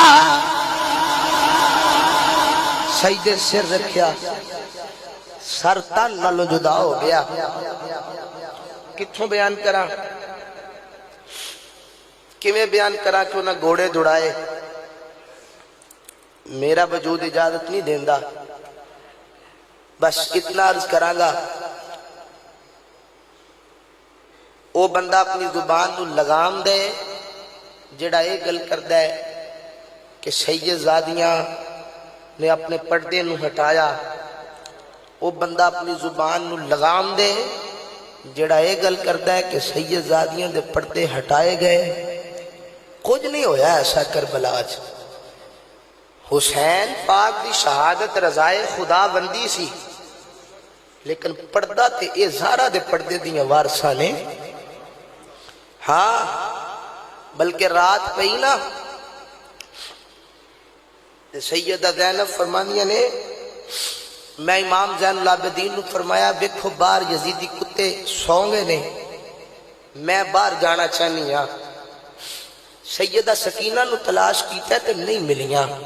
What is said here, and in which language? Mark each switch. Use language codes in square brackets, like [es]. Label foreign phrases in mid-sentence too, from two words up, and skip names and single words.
[pa] سجدے سر رکھیا سر تن نالوں جدا ہو گیا کتھوں بیان کرا کیویں بیان کرا کہ انہاں گھوڑے دوڑائے میرا وجود اجازت نہیں دیندا بس اتنا عرض کراں گا او بندہ اپنی زبان نو لگام دے جڑا یہ گل کردا ہے کہ سید زادیاں نے اپنے پردے نو ہٹایا وہ بندہ اپنی زبان نو لگام دے جڑا یہ گل کرتا ہے کہ سید زادیاں دے پردے ہٹائے گئے کچھ نہیں ہویا ایسا کربلا چ حسین پاک دی شہادت رضائے خدا بندی سی لیکن پردہ تے اے زہرا دے پردے دیاں وارثاں نے ہاں بلکہ رات پئی نا سیدہ زینب فرمانیاں نے میں امام زین العابدین نے فرمایا دیکھو باہر یزیدی کتے سونگے نے میں باہر جانا چاہنی ہاں سیدہ سکینہ نو تلاش کیتا ہے تو نہیں ملیاں